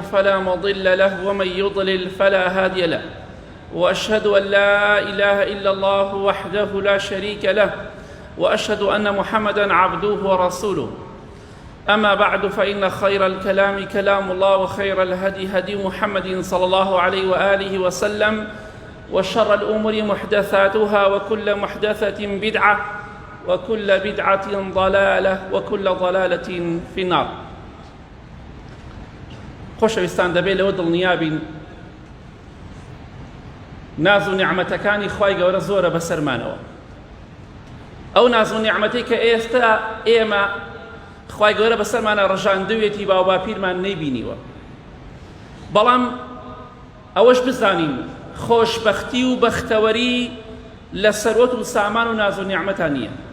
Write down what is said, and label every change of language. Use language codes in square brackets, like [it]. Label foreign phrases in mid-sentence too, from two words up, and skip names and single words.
[ar] فلا مضل له ومن يضلل فلا هادي له وأشهد أن لا إله إلا الله وحده لا شريك له وأشهد أن محمدًا عبده ورسوله أما بعد فإن خير الكلام كلام الله وخير الهدي هدي محمد صلى الله عليه وآله وسلم وشر الأمور محدثاتها وكل محدثة بدعة وكل بدعة ضلالة وكل ضلالة في النار. [ckb] خۆشەویستان دەبێت لەوە دڵنیابین ناز و نیعمەتەکانی خوای گەورە زۆرە بەسەرمانەوە. ئەو ناز و نیعمەتەی کە ئێستا ئێمە خوای گەورە بەسەرمانە ڕژاندوێتی باو باپیرمان نەیبینیوە، بەڵام ئەوەش بزانین خۆشبەختی و بەختەوەری لە سەرۆت و سامان و ناز و نیعمەتان نییە.